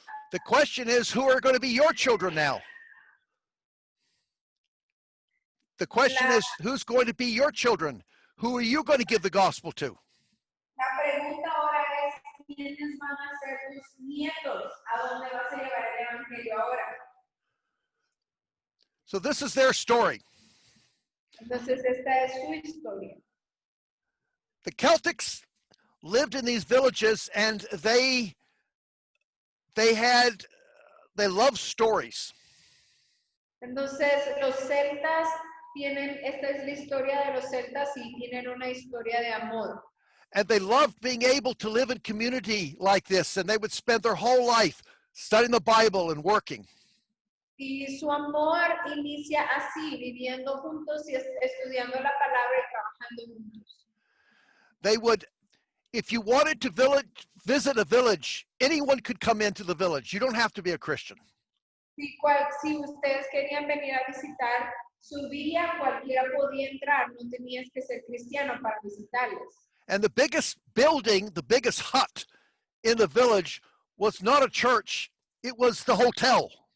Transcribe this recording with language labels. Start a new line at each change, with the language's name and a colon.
English: The question is, who are going to be your children now? The question is, who's going to be your children? Who are you going to give the gospel to?
Spanish: La pregunta ahora es, ¿quiénes van a ser tus nietos? ¿A dónde vas a llevar el evangelio ahora?
English: So this is their story.
Spanish: Entonces esta es su historia.
English: The Celtics lived in these villages, and they loved stories.
Spanish: Entonces los celtas tienen, esta es la historia de los celtas y tienen una historia de amor.
English: And they loved being able to live in community like this, and they would spend their whole life studying the Bible and working.
Spanish: Y su amor inicia así, viviendo juntos y estudiando la palabra y trabajando juntos.
English: They would, if you wanted to visit a village, anyone could come into the village. You don't have to be a Christian.
Spanish: Si ustedes querían venir a visitar su villa, cualquiera podía entrar, no tenías que ser cristiano para visitarles.
English: And the biggest building, the biggest hut in the village was not a church, it was the hotel.